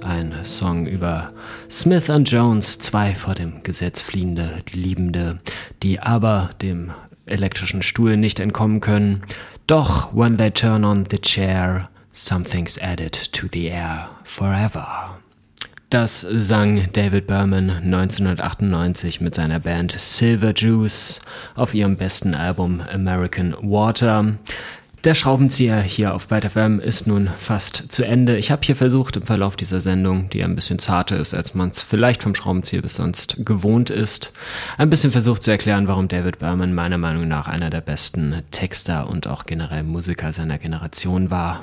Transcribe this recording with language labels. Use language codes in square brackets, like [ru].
[de] Ein Song über Smith and Jones, zwei vor dem Gesetz fliehende Liebende, die aber dem elektrischen Stuhl nicht entkommen können. Doch, [en] when they turn on the chair, something's added to the air forever. [de] Das sang David Berman 1998 mit seiner Band Silver Juice auf ihrem besten Album American Water. Der Schraubenzieher hier auf Byte FM ist nun fast zu Ende. Ich habe hier versucht, im Verlauf dieser Sendung, die ein bisschen zarter ist, als man es vielleicht vom Schraubenzieher bis sonst gewohnt ist, ein bisschen versucht zu erklären, warum David Berman meiner Meinung nach einer der besten Texter und auch generell Musiker seiner Generation war.